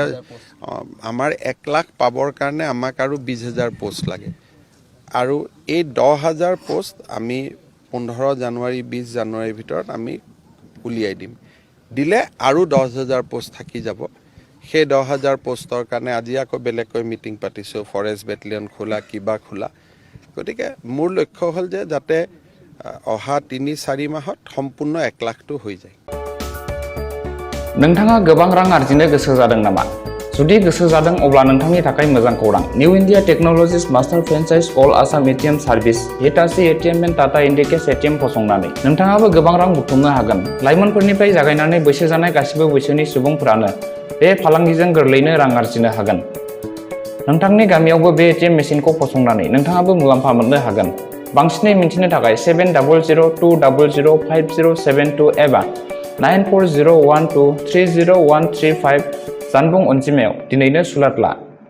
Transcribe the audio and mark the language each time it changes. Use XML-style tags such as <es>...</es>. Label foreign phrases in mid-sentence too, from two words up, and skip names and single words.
<as>আমাৰ 1 লাখ পাবৰ কাৰণে আমাক আৰু 20,000 পোষ্ট লাগে আৰু এই 10,000 পোষ্ট আমি 15 জানুৱাৰী 20 জানুৱাৰীৰ ভিতৰত আমি উলিয়াই দিম দিলে আৰু 10,000 পোষ্ট থাকি যাব সেই 10,000 পোষ্টৰ কাৰণে আজি আকৌ বেলেগকৈ মিটিং পাতিছোঁ</as> <en>forest battalion</en> <as>খোলা কিবা খোলা গতিকে মোৰ লক্ষ্য হ'ল যে যাতে অহা 3-4 মাহত সম্পূৰ্ণ 1 লাখটো হৈ যায়</as> <brx>नोंथाङा गोबां रां आर्जिनो गोसो जादों नामा जुदि गोसो जादों अब्ला नोंथांनि थाखाय मोजां खौरां निउ इन्डिया टेक्न'लजिज</brx> <en>master franchise</en> <brx>अल आसाम एटीएम सार्भिस हिटाची एटीएम एन्ड टाटा इन्डिकेस एटीएम फसंनानै नोंथाङाबो गोबां रां बुथुमनो हागोन लाइमोनफोरनिफ्राय जागायनानै बैसो जानाय गासिबो बैसोनि सुबुंफोरानो बे फालांगिजों गोरलैनो रां आर्जिनो हागोन नोंथांनि गामियावबो बे</brx> <en>ATM machine</en> <brx>फसंनानै नोंथाङाबो मुलाम्फा मोननो हागोन बांसिनै मिथिनो थाखाय 7002005072 एबा 9401230135 जानबुं अनजिमायाव दिनैनो सुलाद ला</brx>